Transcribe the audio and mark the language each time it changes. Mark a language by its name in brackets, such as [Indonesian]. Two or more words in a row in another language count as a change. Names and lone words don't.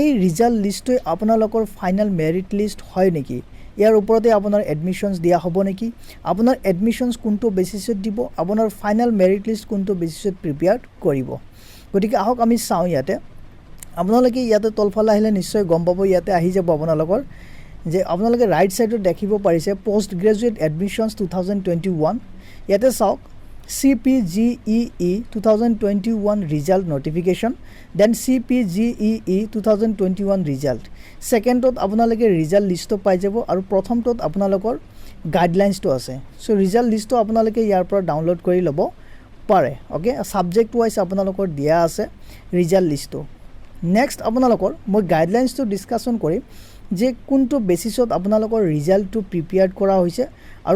[English] result listটো [Assamese] আপোনালোকৰ [English] final merit list [Assamese] হয় নেকি ইয়াৰ ওপৰতে আপোনাৰ এডমিশনছ দিয়া হ'ব নেকি আপোনাৰ এডমিশনছ কোনটো বেচিছত দিব আপোনাৰ [English] final merit list [Assamese] কোনটো বেচিছত প্ৰিপেয়াৰ্ড কৰিব গতিকে আহক আমি চাওঁ ইয়াতে আপোনালোকে ইয়াতে তলফালে আহিলে নিশ্চয় গম পাব ইয়াতে আহি যাব আপোনালোকৰ যে আপোনালোকে [English] right sideত [Assamese] দেখিব পাৰিছে [English] post graduate admissions [Assamese] 2021 ইয়াতে চাওক [English] CPGEE 2021 result notification then CPGEE 2021 result secondত [Assamese] আপোনালোকে [English] result list [Assamese] পাই যাব আৰু প্ৰথমটোত আপোনালোকৰ গাইডলাইনছ তো আছে সো result লিষ্ট আপোনালোকে ইয়াৰ পৰা ডাউনলোড কৰি ল'ব পাৰে [English] okay subject wise [Assamese] আপোনালোকৰ দিয়া আছে [English] result list next [Assamese] আপোনালোকৰ মই গাইডলাইনছ তো ডিসকাশন কৰিম যে কোনটো বেচিছত আপোনালোকৰ ৰিজাল্টটো প্ৰিপেয়াৰ্ড কৰা হৈছে আৰু